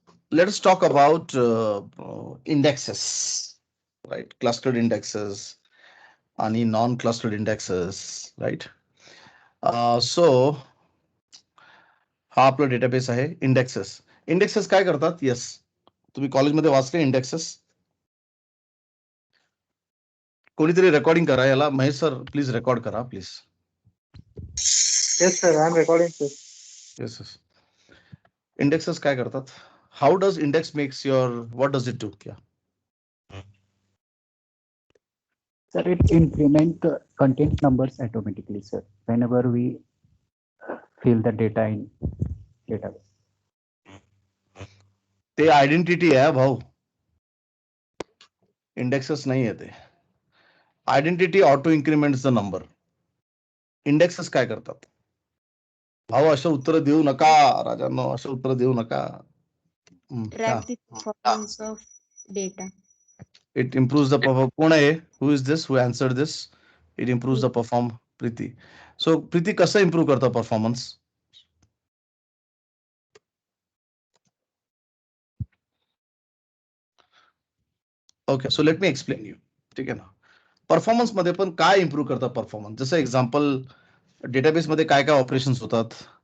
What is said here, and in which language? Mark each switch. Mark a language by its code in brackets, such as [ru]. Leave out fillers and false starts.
[en] let us talk about indexes, right? Clustered indexes आणि non clustered indexes, right? [mr] So हा आपला database आहे. Indexes. Indexes काय करतात? येस, तुम्ही कॉलेजमध्ये वाचले इंडेक्सेस? कोणीतरी रेकॉर्डिंग करा याला. महेश सर प्लीज रेकॉर्ड करा please. [en] Yes, sir. I'm recording, sir. Yes yes. [mr] Indexes काय करतात? [en] How does index makes your, what does it do? [hi] क्या [en] Sir, it increment the content numbers automatically, sir, whenever we fill the data in database. [mr] ते identity आहे भाऊ, indexes नाही आहे ते. [en] Identity auto increments the number. [mr] Indexes काय करतात? भाऊ अशा उत्तर देऊ नका राजांनो, अशा उत्तर देऊ नका. [en] Track the performance of data. It improves the perform. [mr] कोण आहे? [en] Who is this who answered this? It improves the perform. [mr] Preeti. So Preeti कसं इम्प्रूव्ह करतं performance? [en] Okay, so let me explain you. [mr] ठीक आहे ना. परफॉर्मन्स मध्ये पण काय इम्प्रूव्ह करतात परफॉर्मन्स? जसं एक्झाम्पल, डेटाबेस मध्ये काय काय ऑपरेशन्स होतात?